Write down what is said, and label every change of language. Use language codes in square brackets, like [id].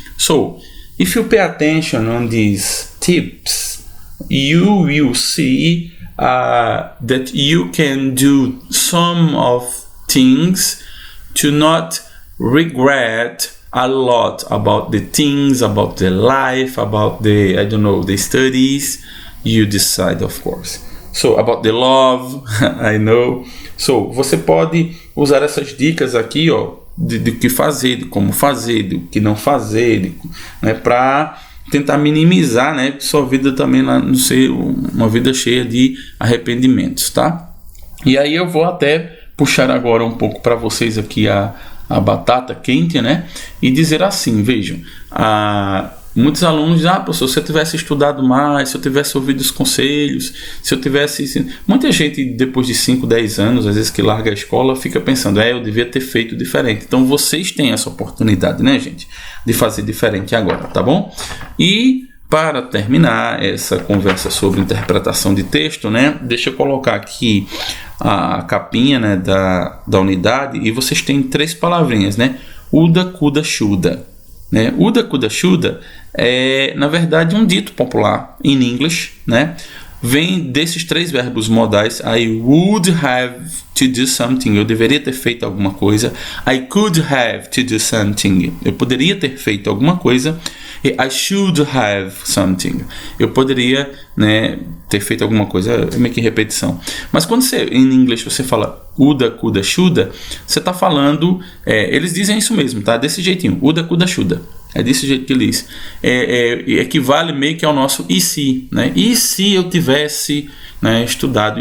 [en] So, if you pay attention on these tips, you will see that you can do some of things to not regret a lot about the things, about the life, about the, I don't know, the studies. You decide, of course. So, about the love, I know. [pt] So, você pode usar essas dicas aqui, ó, de que fazer, de como fazer, de que não fazer, né, para tentar minimizar, né, sua vida também lá não ser uma vida cheia de arrependimentos, tá? E aí eu vou até puxar agora um pouco para vocês aqui a batata quente, né, e dizer assim, vejam, muitos alunos dizem, professor, se eu tivesse estudado mais, se eu tivesse ouvido os conselhos, se eu tivesse... Muita gente, depois de 5, 10 anos, às vezes que larga a escola, fica pensando, eu devia ter feito diferente. Então, vocês têm essa oportunidade, né, gente, de fazer diferente agora, tá bom? E, para terminar essa conversa sobre interpretação de texto, né, deixa eu colocar aqui a capinha, né, da unidade, e vocês têm 3 palavrinhas, né? [en] Uda, kuda, shuda. [pt] Né? Uda, kuda, shuda é, na verdade, um dito popular em inglês, né? Vem desses 3 verbos modais. [en] I would have to do something. [pt] Eu deveria ter feito alguma coisa. [en] I could have to do something. [pt] Eu poderia ter feito alguma coisa. [en] E I should have something. [pt] Eu poderia, né, ter feito alguma coisa. É meio que repetição. Mas quando você, em inglês você fala [en] uda, kuda, shuda, [pt] você está falando... eles dizem isso mesmo, tá? Desse jeitinho. [en] Uda, kuda, shuda. [pt] É desse jeito que ele diz. Equivale meio que ao nosso e se, né? E se eu tivesse, né, estudado?